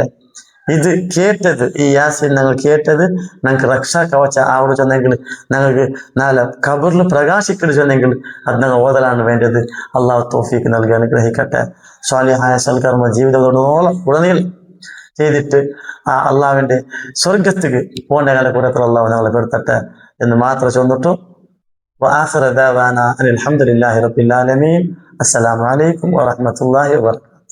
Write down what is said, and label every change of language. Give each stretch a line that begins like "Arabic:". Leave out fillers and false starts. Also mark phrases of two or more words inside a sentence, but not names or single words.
Malayalam: ഇത് കേട്ടത്, ഈ യാസിൻ ഞങ്ങൾ കേട്ടത് ഞങ്ങൾക്ക് രക്ഷാ കവച അവിടെ ചെന്നെങ്കിൽ, ഞങ്ങൾക്ക് നാളെ ഖബറിൽ പ്രകാശിക്കൽ ചെന്നെങ്കിൽ അത് ഞങ്ങൾ ഓതലാണ് വേണ്ടത്. അള്ളാഹു തൗഫീഖ് നൽകി അനുഗ്രഹിക്കട്ടെ. സ്വാലിഹായ സൽക്കർമ്മ ജീവിതത്തോടോളം ഉടനീളം ചെയ്തിട്ട് ആ അള്ളാഹുവിന്റെ സ്വർഗത്തേക്ക് പോകേണ്ട കാലക്കൂടത്തിൽ അള്ളാഹു ഞങ്ങളെ പെടുത്തട്ടെ എന്ന് മാത്രം ചൊന്നിട്ടു.
Arabic: وآخر دعوانا أن الحمد لله رب العالمين. السلام عليكم ورحمة الله وبركاته.